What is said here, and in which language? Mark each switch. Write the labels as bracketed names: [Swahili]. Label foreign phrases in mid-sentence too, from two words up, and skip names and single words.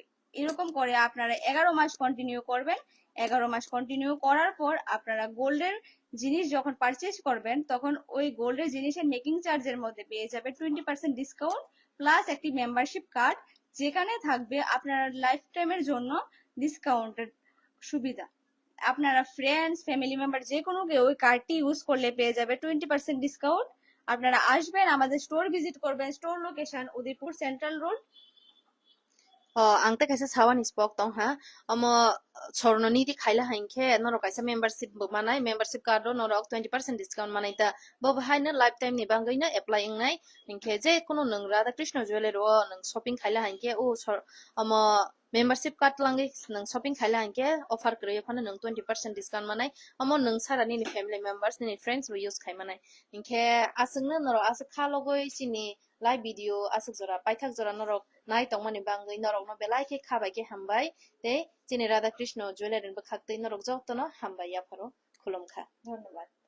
[Bangla] এরকম করে আপনারা 11 মাস কন্টিনিউ করবেন। 11 মাস কন্টিনিউ করার পর আপনারা গোল্ডের জিনিস যখন পারচেজ করবেন তখন ওই গোল্ডের জিনিসের [English] making charger [Bangla] মধ্যে পেয়ে যাবে 20% ডিসকাউন্ট প্লাস একটি [English] membership card, [Bangla] যেখানে থাকবে আপনার [English] life timer [Bangla] জন্য ডিসকাউন্টের সুবিধা। আপনারা [English] friends family member [Bangla] যে কোনো কেউ ওই [English] cardti use [Bangla] করলে পেয়ে যাবে 20% ডিসকাউন্ট। আপনারা আসবেন, আমাদের [English] store visit [Bangla] করবেন। [English] store location [Bangla] উদয়পুর সেন্ট্রাল রোড। [Kok Borok] ang ta kaisa sawan spok tong ha amo sornoni di khaila hainke norok kaisa membership bo manai [English] membership card [Kok Borok] ro norok 20% discount manai ta bo bahai na lifetime ni bangai na apply ingnai hinke je kono nang Radha Krishna jewelry ro nang shopping khaila hainke o amo [English] membership card [Kok Borok] langai nang shopping khaila hainke offer kre phane nang 20% discount manai amo nang sarani ni [English] family members [Kok Borok] ni friends ro use khai manai hinke asungna norok asuk khalogoi sini [English] live video [Kok Borok] asuk jora paithak jora norok nai tongmani bangai norok no belai ke khabai ke hambai te chini Radha Krishna jewelry bo khaktai norok joktono hambai ya pharo khulumkha ধন্যবাদ।